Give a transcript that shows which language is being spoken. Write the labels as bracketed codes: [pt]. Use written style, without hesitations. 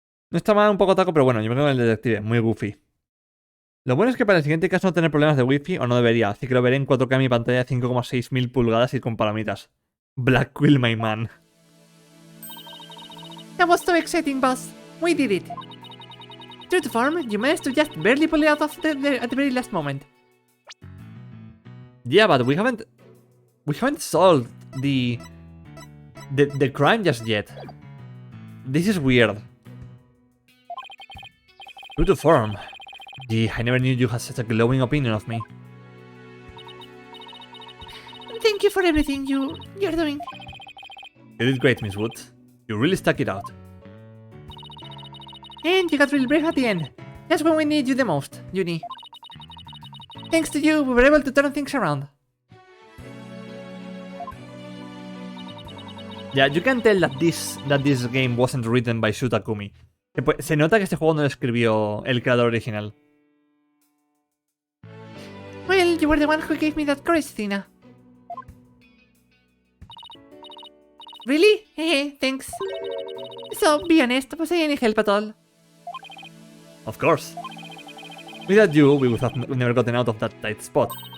[es] No está mal, un poco taco, pero bueno, yo me quedo con el detective, muy goofy. Lo bueno es que para el siguiente caso no tener problemas de wifi, o no debería, así que lo veré en 4K en mi pantalla de 5,6 mil pulgadas y con palomitas. [en] Black Quill, my man. That was so exciting, boss. We did it. True to form, you managed to just barely pull it out of at the very last moment. Yeah, but we haven't solved the crime just yet. This is weird. True to form. Gee, I never knew you had such a glowing opinion of me. Thank you for everything you're doing. You did great, Miss Wood. You really stuck it out. And you got real brave at the end. Just when we need you the most, Uni. Thanks to you, we were able to turn things around. Yeah, you can tell that this game wasn't written by Shu Takumi. [es] Se nota que este juego no lo escribió el creador original. [en] Well, you were the one who gave me that courage, Tina. Really? Hey, thanks. So, be honest, was I any help at all? Of course. Without you, we would have never gotten out of that tight spot.